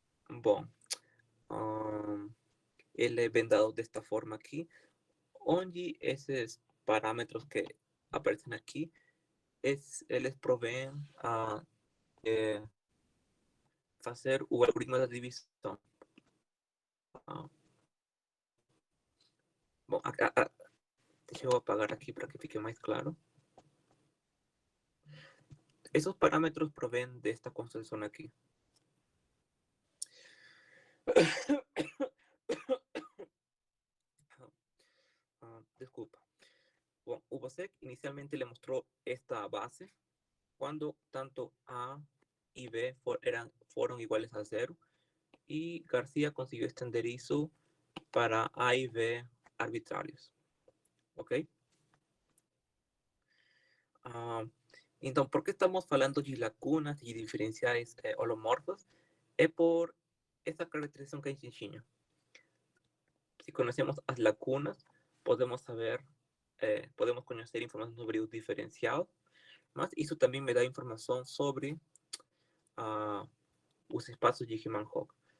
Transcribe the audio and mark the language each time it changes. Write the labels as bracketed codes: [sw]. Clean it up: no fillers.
[pt] Bom, ele é dado desta forma aqui, onde esses parâmetros que aparecem aqui, eles provêm a fazer o algoritmo da divisão. Bom, deixa eu apagar aqui para que fique mais claro. [es] Esos parámetros proveen de esta construcción aquí. [pt] Desculpa. [es] Bueno, Ubasek inicialmente le mostró esta base cuando tanto A y B fueron iguales a 0 y García consiguió extender eso para A y B arbitrarios. Ok? [pt] Então, por que estamos falando de lacunas e diferenciais holomorfos? É por essa caracterização que a gente tinha. Se conhecemos as lacunas, podemos saber, podemos conhecer informação sobre o diferencial, mas isso também me dá informação sobre os espaços de Riemann-Roch.